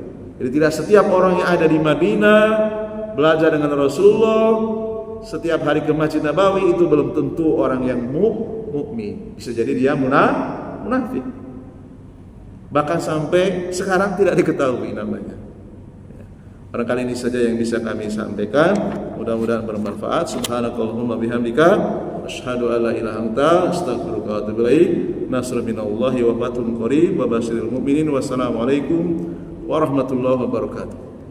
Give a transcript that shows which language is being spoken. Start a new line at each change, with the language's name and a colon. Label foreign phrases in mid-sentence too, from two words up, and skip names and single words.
Indonesian: Jadi tidak setiap orang yang ada di Madinah belajar dengan Rasulullah setiap hari ke Masjid Nabawi itu belum tentu orang yang mukmin. Bisa jadi dia munafik. Bahkan sampai sekarang tidak diketahui namanya. Barangkali ini saja yang bisa kami sampaikan. Mudah-mudahan bermanfaat.
Arabic: سبحانك اللهم وبحمدك أشهد أن لا إله إلا أنت أستغفرك وأتوب إليك. نصر من الله وفتح قريب وبشر المؤمنين. والسلام عليكم ورحمة الله وبركاته.